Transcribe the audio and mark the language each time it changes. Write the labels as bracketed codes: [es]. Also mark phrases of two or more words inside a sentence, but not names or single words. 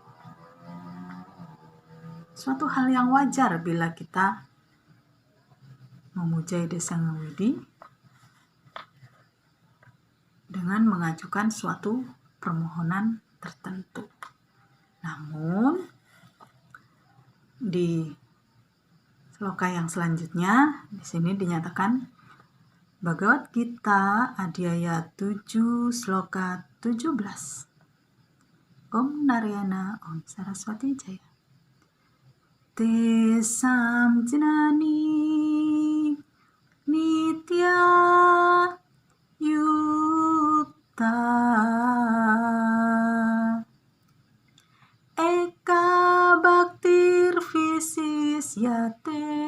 [id] Suatu hal yang wajar bila kita memuja Ida Sang Hyang Widi dengan mengajukan suatu permohonan tertentu. Namun, di sloka yang selanjutnya, di sini dinyatakan Bhagavad Gita Adhyaya 7 sloka 17. Om Narayana Om Saraswati Jaya. [sa] तेषां ज्ञानी नित्य युक्त एक भक्तिर् विशिष्यते